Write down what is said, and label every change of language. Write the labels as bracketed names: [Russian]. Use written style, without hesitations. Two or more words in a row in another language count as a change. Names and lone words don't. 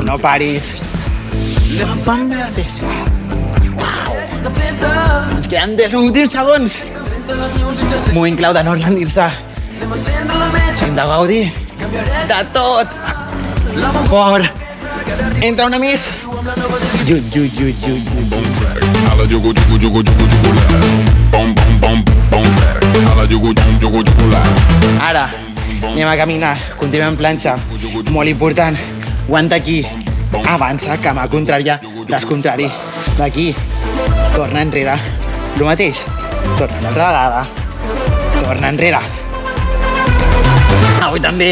[Catalan] No paris. Vam bé la festa. Uau. Ens queden 10 últims segons. Moment clau de no rendir-se. Hem de gaudir de tot. Fort. Entra una més. Hala jugu jugu jugu jugu jugu la. Bom bom bom bom track. Hala jugu jugu jugu jugu la. Ara anem a caminar. Continuem en planxa. Molt important. Aguanta aquí. Avança, cama contrària. Braç contrari. D'aquí. Torna enrere. El mateix. Torna una altra vegada. Torna enrere. Avui també.